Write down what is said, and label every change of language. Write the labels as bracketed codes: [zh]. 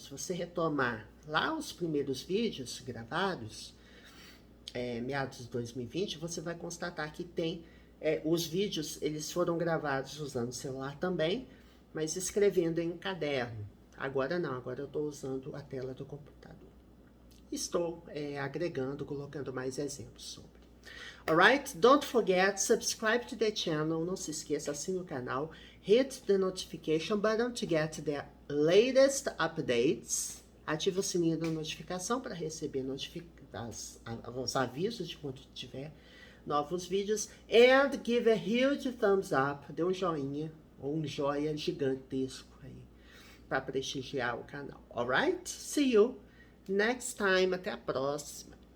[pt] Se você retomar lá os primeiros vídeos gravados, meados de 2020, você vai constatar que tem os vídeos, eles foram gravados usando o celular também, mas escrevendo em um caderno. Agora não, agora eu estou usando a tela do computador. Estou agregando, colocando mais exemplos sobre. [en] Alright? Don't forget, subscribe to the channel. [pt] Não se esqueça, assine o canal. [en] Hit the notification button to get the latest updates. [pt] Ative o sininho da notificação para receber os avisos de quando tiver novos vídeos. [en] And give a huge thumbs up. [pt] Dê um joinha ou um joia gigantesco aí para prestigiar o canal. [en] Alright? See you next time. [pt] Até a próxima.